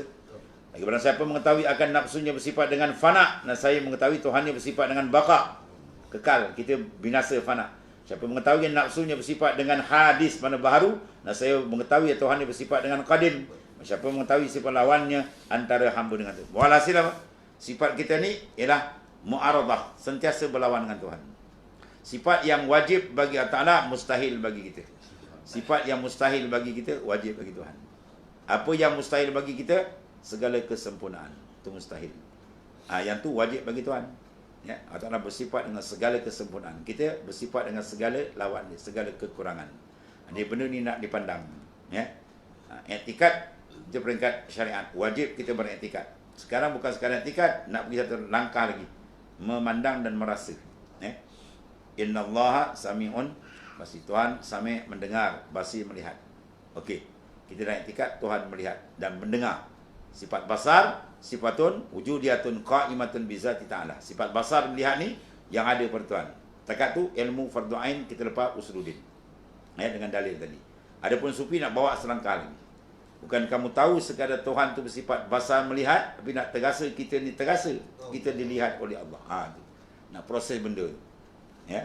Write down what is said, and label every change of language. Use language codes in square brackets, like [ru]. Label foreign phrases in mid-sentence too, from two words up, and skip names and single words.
[ms] Lagi barang siapa mengetahui akan nafsunya bersifat dengan fana, dan saya mengetahui Tuhan yang bersifat dengan baqa, kekal, kita binasa fana. Siapa mengetahui nafsunya bersifat dengan hadis, mana baharu, dan saya mengetahui Tuhan yang bersifat dengan qadim. Siapa mengetahui sifat lawannya antara hamba dengan Tuhan. Walhasil apa? Sifat kita ni ialah mu'aradah, sentiasa berlawan dengan Tuhan. Sifat yang wajib bagi Allah Ta'ala, mustahil bagi kita. Sifat yang mustahil bagi kita, wajib bagi Tuhan. Apa yang mustahil bagi kita? Segala kesempurnaan. Itu mustahil. Yang tu wajib bagi Tuhan. Ya, Allah Ta'ala bersifat dengan segala kesempurnaan. Kita bersifat dengan segala lawan dia, segala kekurangan. Dia benda ni nak dipandang. Ya. I'tikad itu peringkat syariat. Wajib kita beriktikad. Sekarang bukan sekadar i'tikad, nak pergi satu langkah lagi. Memandang dan merasa. Ya. [ar] إن الله سميع بصير. [ms] Tuhan sami' mendengar, basir melihat. Okey. Kita dah i'tikad Tuhan melihat dan mendengar. [ar] صفة البصر، صفة وجودية قائمة بذاته تعالى. [ms] Sifat basar melihat ni yang ada pada Tuhan. Takat tu ilmu fardu ain kita lepas usuluddin. Ya, dengan dalil tadi. Adapun sufi nak bawa selangkah lagi. Bukan kamu tahu sekadar Tuhan tu bersifat basar melihat, tapi nak terasa kita ni terasa kita dilihat oleh Allah. Tu. Nak proses benda tu. Ya.